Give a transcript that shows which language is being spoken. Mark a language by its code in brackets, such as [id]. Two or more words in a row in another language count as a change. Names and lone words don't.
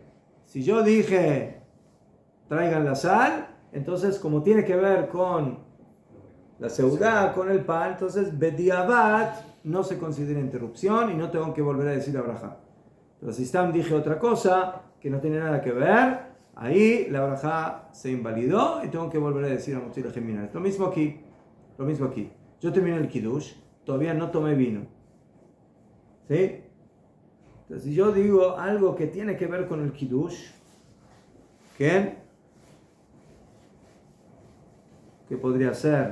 [es] Si yo dije, traigan la sal, entonces como tiene que ver con la seudá, con el pan, entonces bediabat no se considera interrupción y no tengo que volver a decir la braja. Pero si dije otra cosa que no tiene nada que ver, ahí la braja se invalidó y tengo que volver a decir [he] המוציא לחם מן הארץ. [es] Lo mismo aquí. Yo terminé el kiddush, todavía no tomé vino. ¿Sí? Entonces, si yo digo algo que tiene que ver con el kiddush, ¿qué podría ser?